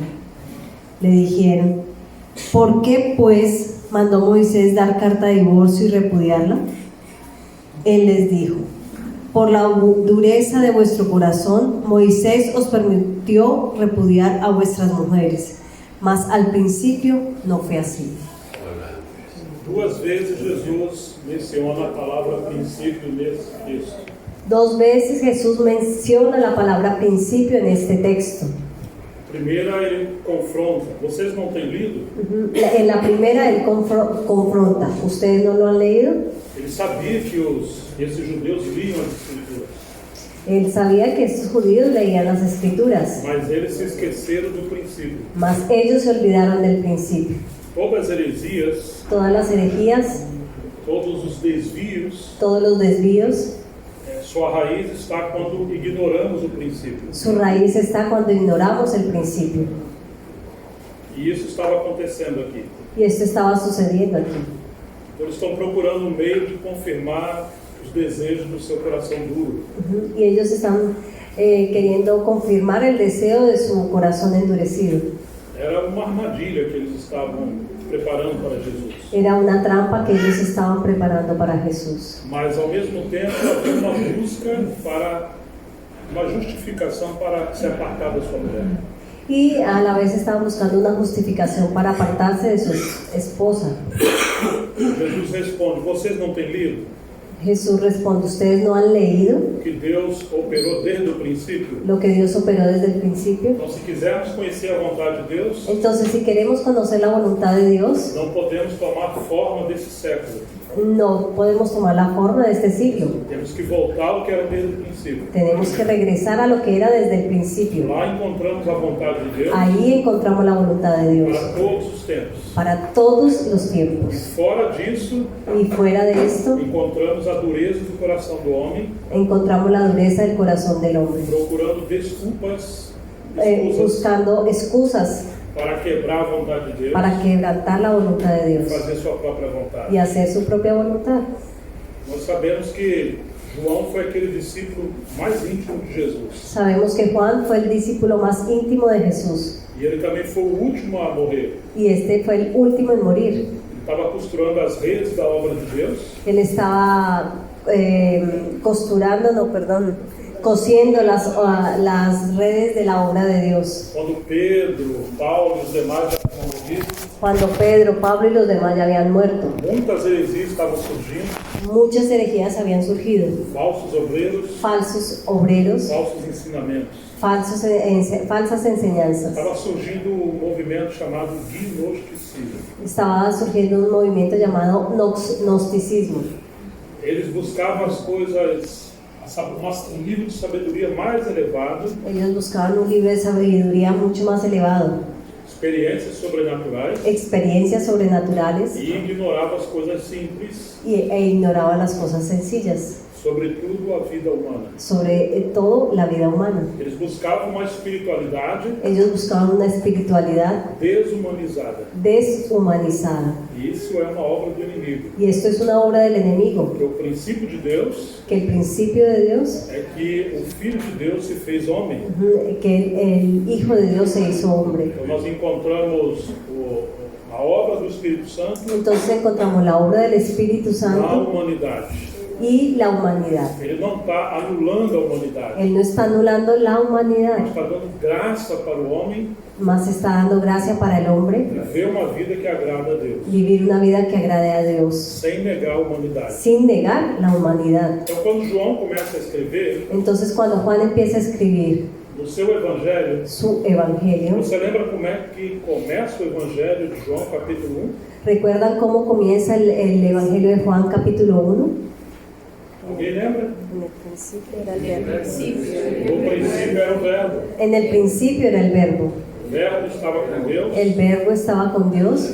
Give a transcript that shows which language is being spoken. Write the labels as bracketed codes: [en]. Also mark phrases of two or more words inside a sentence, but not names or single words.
[es] Le dijeron, ¿por qué pues mandó Moisés dar carta de divorcio y repudiarla? Él les dijo, por la dureza de vuestro corazón, Moisés os permitió repudiar a vuestras mujeres, mas al principio no fue así. [pt] Duas vezes Jesus menciona a palavra princípio nesse texto. [es] Dos veces Jesús menciona la palabra principio en este texto. [pt] Primeira, ele confronta. Vocês não têm lido? [es] En la primera él confronta. ¿Ustedes no lo han leído? [pt] Ele sabia que esses judeus liam as Escrituras, [es] Él sabía que estos judíos leían las escrituras, [pt] mas eles se esqueceram do princípio. [es] mas ellos se olvidaron del principio. [pt] Todas as heresias, [es] Todas las herejías, [pt] todos os desvios, [es] todos los desvíos, [pt] sua raiz está quando ignoramos o princípio. [es] su raíz está cuando ignoramos el principio. [pt] E isso estava acontecendo aqui. [es] Y esto estaba sucediendo aquí. [pt] Eles estão procurando um meio de confirmar os desejos do seu coração duro. [es] Y ellos están queriendo confirmar el deseo de su corazón endurecido. [pt] Era uma armadilha que eles estavam preparando para Jesus. [es] Era una trampa que ellos estaban preparando para Jesús. [pt] Mas ao mesmo tempo havia uma busca para uma justificação para se apartar da sua mulher. [es] Y a la vez estaban buscando una justificación para apartarse de su esposa. [pt] Jesus responde: vocês não têm lido [es] Jesús responde, ¿ustedes no han leído [pt] o que Deus operou desde o princípio? [es] lo que Dios operó desde el principio? [pt] Então, se quisermos conhecer a vontade de Deus, [es] Entonces, si queremos conocer la voluntad de Dios, [pt] não podemos tomar forma desse século. [es] no podemos tomar la forma de este siglo. [pt] Temos que voltar ao que era desde o princípio. [es] Tenemos que regresar a lo que era desde el principio. [pt] Lá encontramos a vontade de Deus [es] Ahí encontramos la voluntad de Dios [pt] para todos os tempos. [es] para todos los tiempos. [pt] Fora disso, [es] Y fuera de esto, [pt] encontramos a dureza do coração do homem, [es] encontramos la dureza del corazón del hombre, [pt] procurando desculpas [es] buscando excusas [pt] para quebrar a vontade de Deus [es] para quebrantar la voluntad de [pt] e [es] Dios [pt] fazer sua própria [es] y [pt] vontade. [es] hacer su propia voluntad. [pt] Nós sabemos que João foi aquele discípulo mais íntimo de Jesus. [es] Sabemos que Juan fue el discípulo más íntimo de Jesús [pt] E ele também foi o último a morrer. [es] y este fue el último en morir. [pt] Ele estava costurando as redes da obra de Deus. [es] Él estaba cosiendo las redes de la obra de Dios. [pt] Quando Pedro, Paulo e os demais já tinham morrido, [es] Cuando Pedro, Pablo y los demás ya habían muerto, [pt] muitas heresias estavam surgindo, [es] muchas herejías habían surgido, [pt] falsos obreiros, [es] falsos obreros, [pt] falsos ensinamentos. [es] falsas enseñanzas. [pt] Estava surgindo um movimento chamado gnosticismo. [es] Estaba surgiendo un movimiento llamado gnosticismo. [pt] Eles buscavam as coisas, um nível de sabedoria mais elevado, [es] Ellos buscaban un nivel de sabiduría mucho más elevado, [pt] experiências sobrenaturais, [es] experiencias sobrenaturales [pt] e ignoravam as coisas simples, [es] e ignoraban las cosas sencillas, [pt] sobretudo a vida humana. [es] sobre todo la vida humana. [pt] Eles buscavam uma espiritualidade [es] Ellos buscaban una espiritualidad [pt] desumanizada. [es] deshumanizada. [pt] E isso é uma obra do inimigo. [es] Y esto es una obra del enemigo, [pt] Porque o princípio de Deus [es] que el principio de Dios, [pt] é que o Filho de Deus se fez homem. [es] que el Hijo de Dios se hizo hombre. [pt] Então nós encontramos a obra do Espírito Santo [es] Entonces encontramos la obra del Espíritu [pt] na [es] Santo [pt] humanidade. [es] y la humanidad. [pt] Ele não está anulando a humanidade, [es] Él no está anulando la [pt] mas [es] humanidad, [pt] está dando graça para o homem [es] más está dando gracia para el hombre [pt] viver uma vida que agrada a Deus, [es] vivir una vida que agrade a Dios, [pt] sem negar a humanidade. [es] sin negar la humanidad. [pt] Então quando João começa a escrever, [es] Entonces cuando Juan empieza a escribir [pt] no seu evangelho, [es] su evangelio, [pt] você lembra como é que começa o evangelho de João, capítulo 1? [es] ¿recuerdan cómo comienza el evangelio de Juan capítulo 1? [pt] Alguém lembra? [es] En el principio era el verbo. [pt] No princípio era o verbo. [es] En el principio era el verbo. [pt] O verbo estava com Deus [es] El verbo estaba con Dios